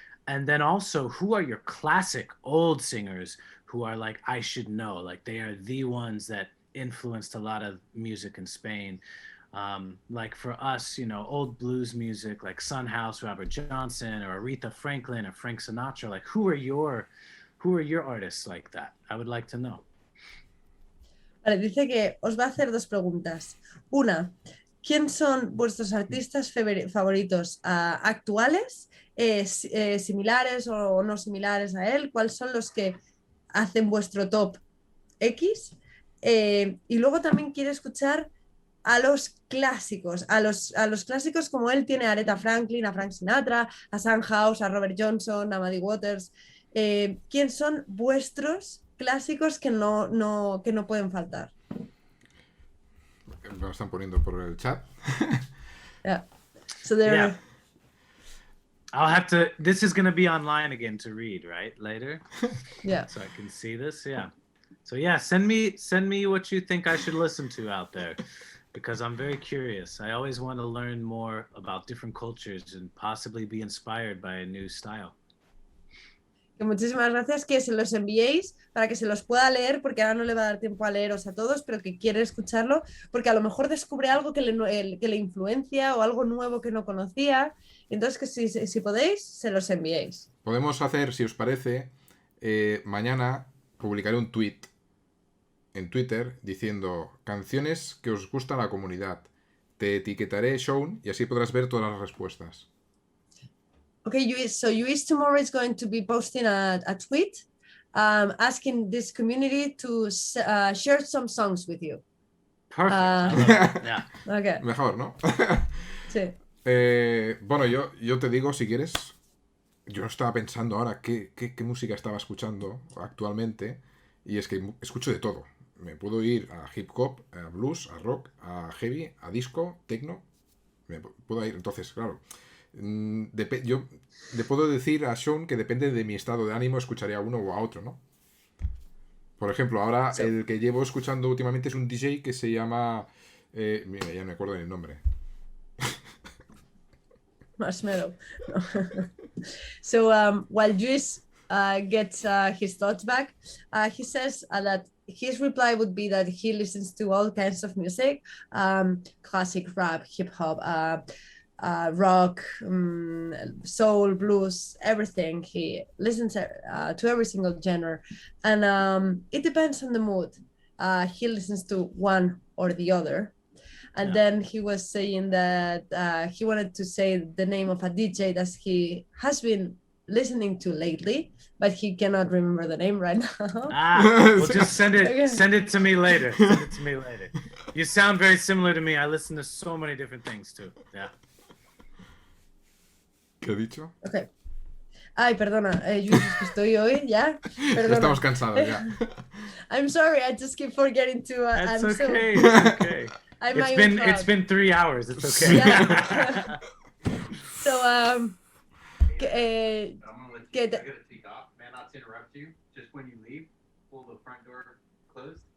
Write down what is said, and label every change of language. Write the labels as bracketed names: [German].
[English] And then also, who are your classic old singers who are like, I should know, like they are the ones that influenced a lot of music in Spain. Like for us, you know, old blues music like Son House, Robert Johnson, or Aretha Franklin, or Frank Sinatra. Like who are your artists like that? I would like to know. [Spanish] Vale, dice que os va a hacer dos preguntas. Una, ¿quién son vuestros artistas favoritos actuales, similares o no similares a él? ¿Cuáles son los que hacen vuestro top X? Y luego también quiere escuchar a los clásicos, a los clásicos como él tiene a Aretha Franklin, a Frank Sinatra, a Shawn House, a Robert Johnson, a Muddy Waters. ¿Quién son vuestros clásicos que no pueden faltar? Me lo están poniendo por el chat. [English] Yeah. So there. Yeah. I'll have to. This is going to be online again to read, right? Later. Yeah. So I can see this. Yeah. So yeah, send me what you think I should listen to out there, because I'm very curious. I always want to learn more about different cultures and possibly be inspired by a new style. [Spanish] Que muchísimas gracias, que se los enviéis para que se los pueda leer, porque ahora no le va a dar tiempo a leeros a todos, pero que quiere escucharlo, porque a lo mejor descubre algo que le influencia o algo nuevo que no conocía. Entonces, que si podéis, se los enviéis. Podemos hacer, si os parece, mañana publicaré un tweet en Twitter diciendo canciones que os gustan a la comunidad. Te etiquetaré, Shawn, y así podrás ver todas las respuestas. [English] Okay, so Luis tomorrow is going to be posting a tweet asking this community to share some songs with you. Perfect. I love it. Yeah. Okay. [Spanish] Mejor, ¿no? Sí. Bueno, yo te digo, si quieres, yo estaba pensando ahora qué música estaba escuchando actualmente, y es que escucho de todo. Me puedo ir a hip hop, a blues, a rock, a heavy, a disco, techno. Me puedo ir, entonces, claro. Yo le puedo decir a Shawn que depende de mi estado de ánimo, escucharía a uno o a otro, ¿no? Por ejemplo, ahora Sí. el que llevo escuchando últimamente es un DJ que se llama... mira, ya no me acuerdo del nombre. Marshmallow. No. [English] So while Juice gets his thoughts back, he says that his reply would be that he listens to all kinds of music, classic rap, hip hop, rock, soul, blues, everything. He listens to every single genre, and it depends on the mood. He listens to one or the other. And then he was saying that he wanted to say the name of a DJ that he has been listening to lately, but he cannot remember the name right now. Well, just send it to me later. Send it to me later. You sound very similar to me. I listen to so many different things too. Yeah. [Spanish] ¿Qué he dicho? Okay. Ay, perdona, yo estoy hoy ya. Perdona. Estamos cansados ya. [English] I'm sorry, I just keep forgetting to. That's I'm okay. So... It's okay. It's been 3 hours. It's okay. Yeah. So I'm gonna let you. I gotta take off, man. Not to interrupt you. Just when you leave, pull the front door closed.